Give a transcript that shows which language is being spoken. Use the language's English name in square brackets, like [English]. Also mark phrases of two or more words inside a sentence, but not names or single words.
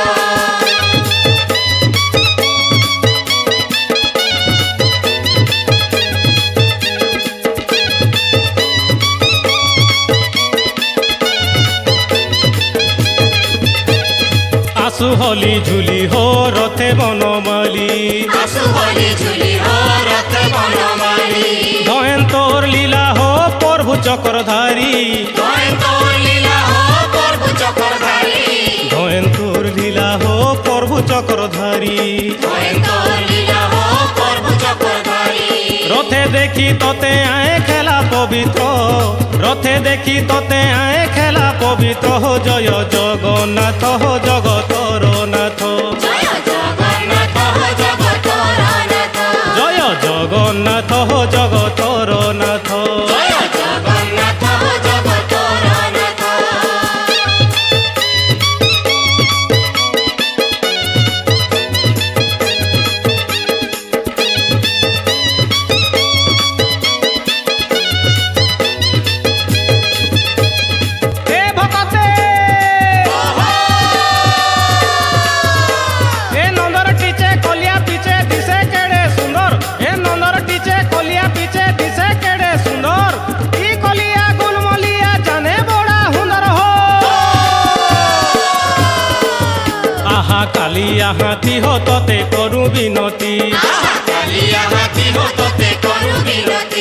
[Odia] ଆସୁ ହଲି ଝୁଲି ହୋ ରଥେ ବନମାଳୀ, ଆସୁ ହଲି ଝୁଲି ହୋ ରଥେ ବନମାଳୀ, ଧନ୍ୟ ତୋର ଲୀଳା ହୋ ପ୍ରଭୁ ଚକ୍ରଧାରୀ, ଧନ୍ୟ ତୋର ଲୀଳା ହୋ ପ୍ରଭୁ ଚକ୍ରଧାରୀ, ଧନ୍ୟ ତୋର ଲୀଳା ହୋ ପ୍ରଭୁ ଚକ୍ରଧାରୀ। ଧନ୍ୟ ତୋର ଲୀଳା ହୋ ପ୍ରଭୁ ଚକ୍ରଧାରୀ। ରଥେ ଦେଖି ତୋତେ ଆୟେ ଖେଳା ପବିତ୍ର, ରଥେ ଦେଖି ତୋତେ ଆୟେ ଖେଳା ପବିତ୍ର, ଜୟ ଜଗନ୍ନାଥ ଜଗତର ନାଥ, ଜୟ ଜଗନ୍ନାଥ ଜଗତର ନାଥ, ଜୟ ଜଗନ୍ନାଥ ଜଗତର ନାଥ। ଜୟ ଜଗନ୍ନାଥ ଜଗତର ନାଥ। ଏ ଭକତେ ଏ ନନ୍ଦର ଟିକେ କାଳିଆ ପିଛେ ଦିଶେ କେଡେ ସୁନ୍ଦର, ଏ ନନ୍ଦର ଟିକେ କାଳିଆ ପିଛେ ଦିଶେ କେଡେ ସୁନ୍ଦର, [Hindi] ई कलिया गुलमलिया जाने बड़ा हुनर हो। [Odia] ଆହା କାଳିଆ ହାତୀ ହୋ ତୋତେ କରୁ ବିନତି, ଆହା କାଳିଆ ହାତୀ ହୋ ତୋତେ କରୁ ବିନତି,